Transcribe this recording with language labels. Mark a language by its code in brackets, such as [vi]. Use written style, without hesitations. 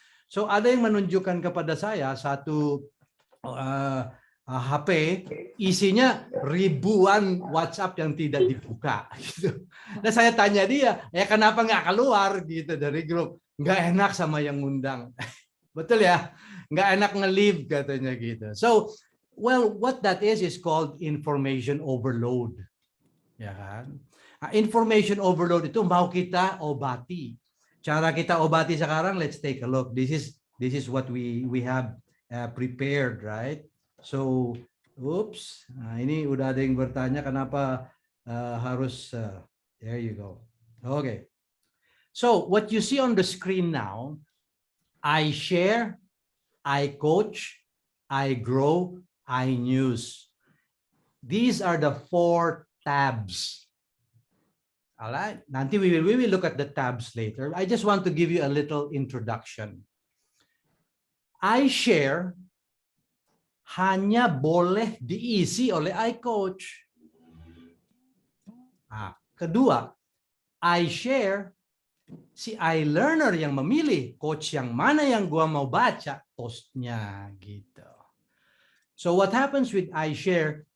[id] So, ada yang menunjukkan kepada saya satu HP isinya ribuan WhatsApp yang tidak dibuka. Gitu. Dan saya tanya dia, ya kenapa nggak keluar gitu dari grup? Nggak enak sama yang ngundang. Betul ya? Nggak enak nge-leave katanya gitu. [en] So, well, what that is called information overload. [id] Ya kan? Nah, information overload itu mau kita obati. Cara kita obati sekarang, [en] let's take a look. This is what we have prepared, right? So, oops. [id] Nah, ini udah ada yang bertanya kenapa harus [en] there you go. Okay. So, what you see on the screen now, I share, I coach, I grow, I news. These are the 4 tabs. All right. Nanti we will look at the tabs later. I just want to give you a little introduction. [id] I share hanya boleh diisi oleh iCoach. Nah, kedua, I share, si iLearner yang memilih coach yang mana yang gua mau baca postnya gitu. [en] So what happens with iShare?